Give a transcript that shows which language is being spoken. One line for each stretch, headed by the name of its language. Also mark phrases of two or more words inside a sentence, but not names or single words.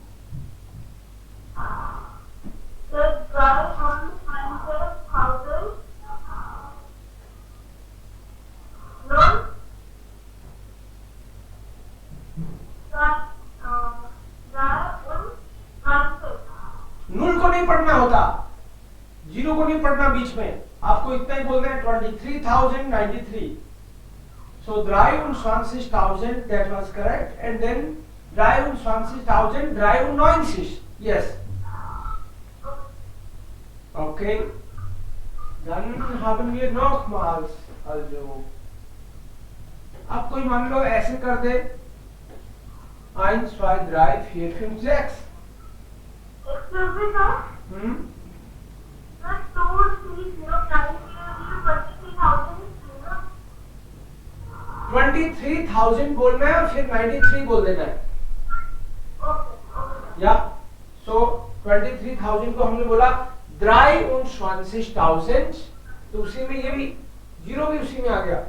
English: So 300,000,
Hindi: null को नहीं पढ़ना होता, 0 को नहीं पढ़ना बीच में. आपको इतना ही बोलना है 23,093.
English: So 23,000, that was correct, and then 23,093. Yes. Okay.
German: Dann haben wir nochmals also.
Hindi: अब कोई मान लो ऐसे कर दे 1, 2, 3, 4, 5, 6.
English: Excuse me, sir. हम्म The 2309
Hindi: 23,000 बोलना है और फिर 93 बोल देना है. या सो 23,000 को हमने बोला 23,000, तो उसी में ये भी जीरो भी उसी में आ गया.